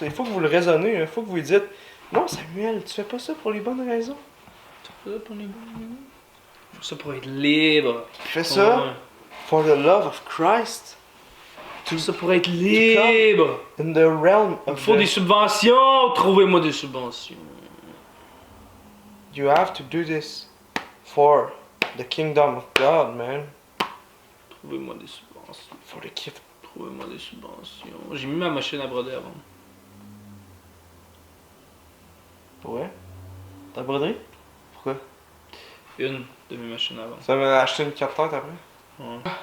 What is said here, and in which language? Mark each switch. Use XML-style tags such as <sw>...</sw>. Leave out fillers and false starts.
<fr>Il faut que vous le raisonnez, il faut que vous lui dites non, Samuel, tu fais pas ça pour les bonnes raisons. Ça pour les bons. Ça pour être libre. Fais ça Ouais.</fr> <en>for the love of Christ.</en> <fr>Tout ça pour être libre.</fr> <en>In the realm</en> <fr>Il</fr> <en>of</en> <fr>faut des subventions. Trouvez-moi des subventions.</fr> <en>You have to do this for the kingdom of God, man.</en> <fr>Trouvez-moi des subventions.</fr> <en>For the gift.</en> <fr>Trouvez-moi des subventions. J'ai mis ma machine à broder avant. Ouais. T'as broderie? Pourquoi? Une de mes machines avant. Ça m'a acheté une 4 têtes après. Ouais.</fr>